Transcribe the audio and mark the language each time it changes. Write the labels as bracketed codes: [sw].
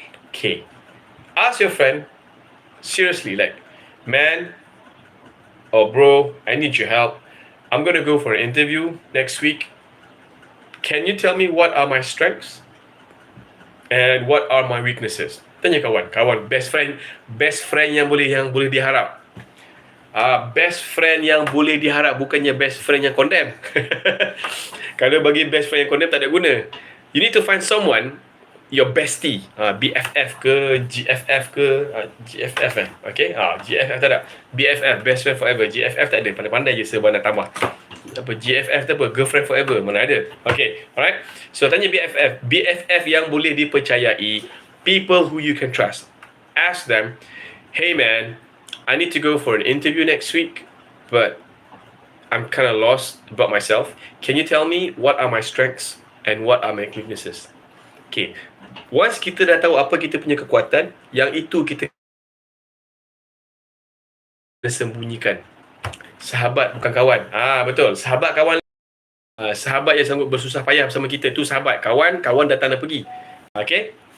[en] Okay, ask your friend seriously, like, man or bro, I need your help. I'm gonna go for an interview next week. Can you tell me what are my strengths and what are my weaknesses? [ms] Tanya kawan, best friend yang boleh diharap. Best friend yang boleh diharap, bukannya best friend yang condemn. Kalau bagi best friend yang condemn tak ada guna. [en] You need to find someone, your bestie, BFF ke, GFF ke, GFF okay? [ms] GFF tak ada. [en] BFF, best friend forever. [ms] GFF tak ada, pandai-pandai je sebab nak tambah. Apa GFF tu apa? [en] Girlfriend forever, [ms] mana ada. [en] Okay, alright. So [ms] tanya BFF yang boleh dipercayai, [en] people who you can trust. Ask them, hey man, I need to go for an interview next week, but I'm kind of lost about myself. Can you tell me what are my strengths and what are my weaknesses? [ms] Okay, once kita dah tahu apa kita punya kekuatan, yang itu kita sembunyikan. Sahabat bukan kawan. Betul, sahabat kawan. Sahabat yang sanggup bersusah payah bersama kita tu sahabat. Kawan datang dan pergi. Okay.